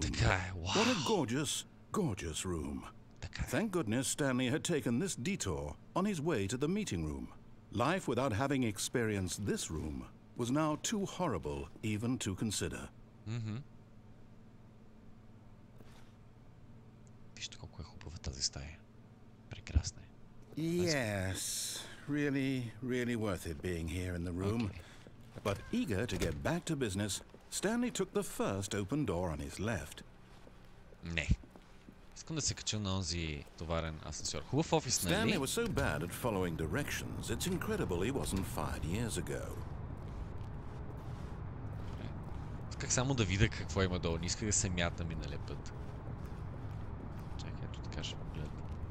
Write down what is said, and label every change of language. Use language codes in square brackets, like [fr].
[bg] Така е. Wow. [en] What a gorgeous, gorgeous room. [bg] Така е. [en] Thank goodness Stanley had taken this detour on his way to the meeting room. Life without having experienced this room was now too horrible even to consider. [bg] Вижте колко е хубава тази стая. Прекрасна е. [en] Yes, really, really worth it being here in the room. Okay. But eager to get back to business, Stanley took the first open door on his left. [bg] Не. Искам да се кача на онзи товарен асансьор. Хубав офис, нали? [en] Stanley was so bad at following directions, it's incredible he wasn't fired years ago. [bg] Исках само да видя какво има долу. Не исках да се мята миналия път. Чакай, ето така ще погледна.